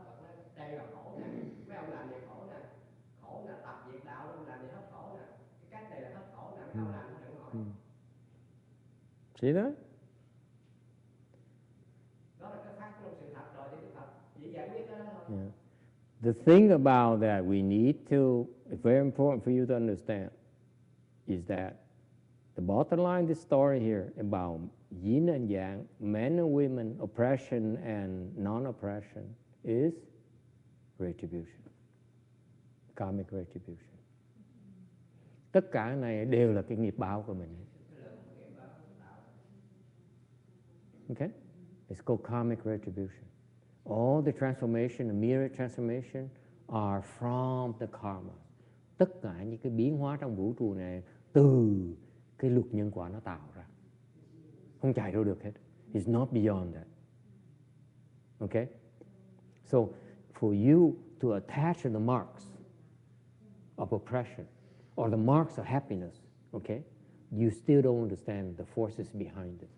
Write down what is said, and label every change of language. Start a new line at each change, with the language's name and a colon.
Vietnamese: Phật nói đây là khổ nè, mấy ông làm gì khổ nè, tập việc đạo luôn, làm gì hết khổ nè, cái cách này là hết khổ nè, mấy ông làm nó đừng hỏi.
English: See that?
Vietnamese: Đó là cái phát trong sự thật rồi thì Đức Phật chỉ giải quyết cái đó thôi.
English: Yeah. The thing about that we need to, it's very important for you to understand, is that the bottom line, this story here about yin and yang, men and women, oppression and non-oppression, is retribution, karmic retribution.
Vietnamese: Tất cả cái này đều là cái nghiệp báo của mình.
English: Okay? It's called karmic retribution. All the transformation, the mirror transformation, are from the karma.
Vietnamese: Tất cả những cái biến hóa trong vũ trụ này từ cái luật nhân quả nó tạo ra, không chạy đâu được hết.
English: It's not beyond that. Okay? So for you to attach to the marks of oppression or the marks of happiness, okay, you still don't understand the forces behind it.